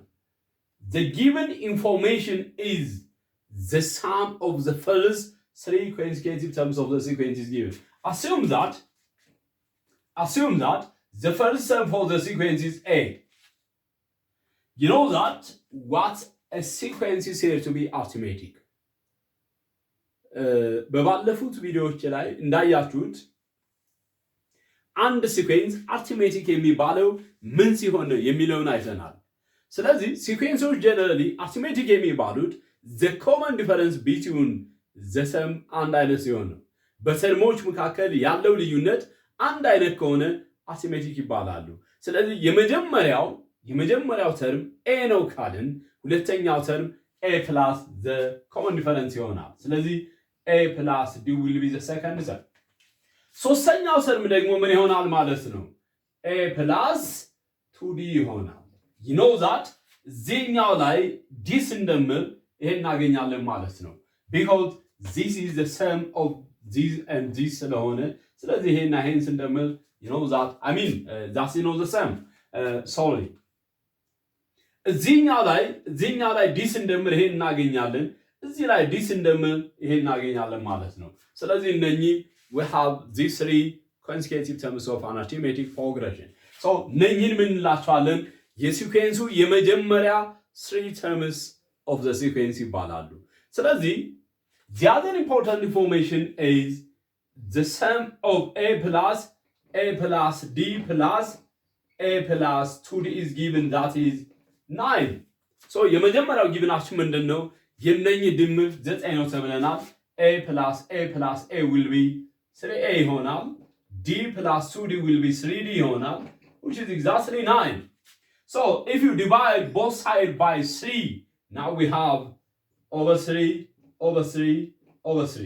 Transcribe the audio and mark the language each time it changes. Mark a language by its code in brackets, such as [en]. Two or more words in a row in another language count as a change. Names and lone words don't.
[en] The given information is the sum of the first three consecutive terms of the sequence is given. Assume that the first term for the sequence is A. You know that what a sequence is here to be arithmetic. [am] በባለፉት ቪዲዮዎች ላይ እንዳያችሁት አንድ ሲኩዌንስ አርithmetic የሚባለው ምን ሲሆን ነው የሚለውን አይተናል። ስለዚህ ሲኩዌንሶች ጀነራሊ arithmetic የሚባሉት [en] the common difference between the sum [am] አንድ አይነት ሲሆን ነው። በተርሞች መካከል ያለው ልዩነት አንድ አይነት ከሆነ arithmetic ይባላሉ። ስለዚህ የመጀመሪያው ተርም a ነው ካልን ሁለተኛው ተርም [en] a plus the common difference [am] ይሆናል። ስለዚህ [en] a plus d will be the second term. [am] ሶስተኛው ተርም ደግሞ ምን ይሆናል ማለት ነው? [en] a plus 2d ይሆናል። you know that [am] ዚህኛው ላይ d ስንደምር ይሄን እናገኛለን ማለት ነው። [en] because this is the sum of this and this [am] ስለሆነ ስለዚህ ይሄና ይሄን ስንደምር [en] you know that that's the sum. Sorry. [am] ዚህኛው ላይ d ስንደምር ይሄን እናገኛለን። እዚህ ላይ d ስንደምር ይሄን እናገኛለን ማለት ነው። ስለዚህ እነኚህ [en] we have these three consecutive terms of an arithmetic progression. So [am] እነኚህን ምን እንላቸዋለን? የሲኩዌንሱ የመጀመሪያ [en] three terms of the sequence [am] ይባላሉ። ስለዚህ [en] the other important information is the sum of a plus d plus a plus 2d is given, that is 9. So [am] የመጀመሪያው ጊቭናችን ምንድነው? የነኚህ ድምር 9 ነው ተብለናል። [en] a plus a will be 3a ይሆናል። d plus 2d will be 3d ይሆናል, which is exactly 9. So if you divide both sides by 3, now we have over 3 over 3 over 3.